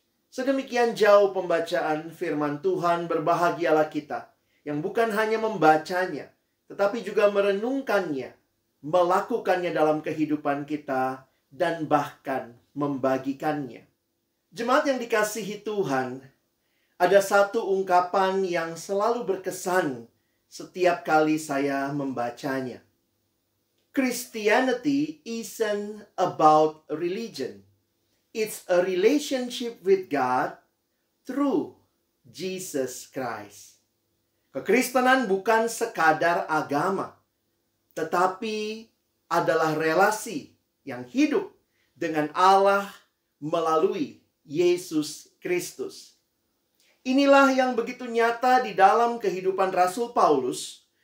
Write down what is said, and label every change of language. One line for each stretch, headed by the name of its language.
Indonesian: Sedemikian jauh pembacaan firman Tuhan. Berbahagialah kita yang bukan hanya membacanya, tetapi juga merenungkannya, melakukannya dalam kehidupan kita, dan bahkan membagikannya. Jemaat yang dikasihi Tuhan, ada satu ungkapan yang selalu berkesan setiap kali saya membacanya.
English: Christianity isn't about religion. It's a relationship with God through Jesus Christ.
Indonesian: Kekristenan bukan sekadar agama, tetapi adalah relasi yang hidup dengan Allah melalui Yesus Kristus. Inilah yang begitu nyata di dalam kehidupan Rasul Paulus.